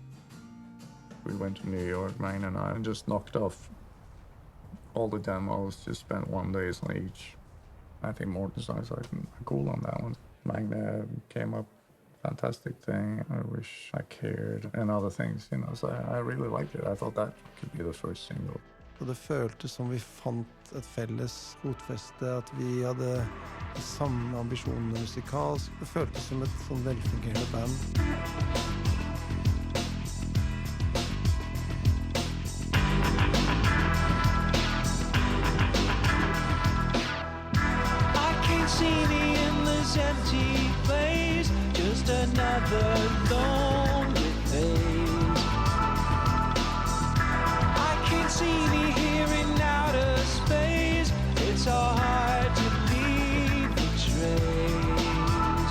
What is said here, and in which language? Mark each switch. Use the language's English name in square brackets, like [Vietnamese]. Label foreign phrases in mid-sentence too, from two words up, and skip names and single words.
[English] We went to New York, Magne and I, and just knocked off all the demos, just spent 1 day on each. I think Morten sounds like cool on that one. Magne came up, fantastic thing, I wish I cared, and other things, you know, so I really liked it. I thought that could be the first single. [Norwegian] Og det føltes som vi fant et felles fotfeste, at vi hadde de samme ambisjonene musikalsk. Det føltes som et sånn velfungerende band. [English] I can't see the endless empty place, just another lonely face. I can't see the here in outer space, it's so hard to leave the trace.